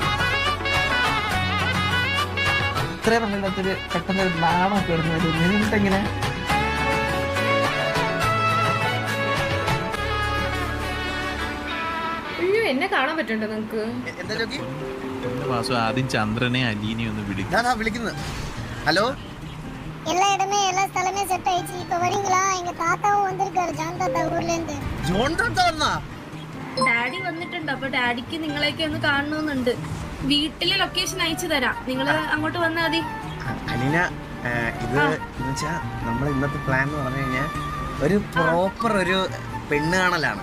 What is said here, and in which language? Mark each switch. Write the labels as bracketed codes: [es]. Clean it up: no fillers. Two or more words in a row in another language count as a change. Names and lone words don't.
[ml] ഇത്ര നമ്മളിനകത്തൊരു പെട്ടെന്ന് ഒരു നാണൊക്കെ വരുന്നത് നിന്നിട്ടെങ്ങനെ എന്നെ കാണാൻ പറ്റുണ്ടോ നിങ്ങക്ക്? എന്താ ചോക്കി? ആദ്യം ചന്ദ്രനെ അലീനെ ഒന്ന് വിളിക്കുന്നത്. ഹലോ, [ta] எல்லா இடமே எல்லா സ്ഥലமே செட் ஆயிடுச்சு. இப்ப வரீங்களா? எங்க தாத்தாவும் வந்திருக்காரு, ஜான் தாத்தா ஊர்ல இருந்து. [ml] ജോൺ താത്ത വന്നാ? ഡാഡി വന്നിട്ടുണ്ട്, അപ്പൊ ഡാഡിക്ക് നിങ്ങളെയൊക്കെ ഒന്ന് കാണണമെന്നുണ്ട്. വീട്ടിലെ ലൊക്കേഷൻ അയച്ചു തരാം, നിങ്ങള് അങ്ങോട്ട് വന്നാൽ മതി. അലീന, ഇത് എന്നുവെച്ചാ നമ്മൾ ഇന്നത്തെ പ്ലാൻ എന്ന് പറഞ്ഞു കഴിഞ്ഞാൽ ഒരു പ്രോപ്പർ ഒരു പെണ്ണ് കാണലാണ്.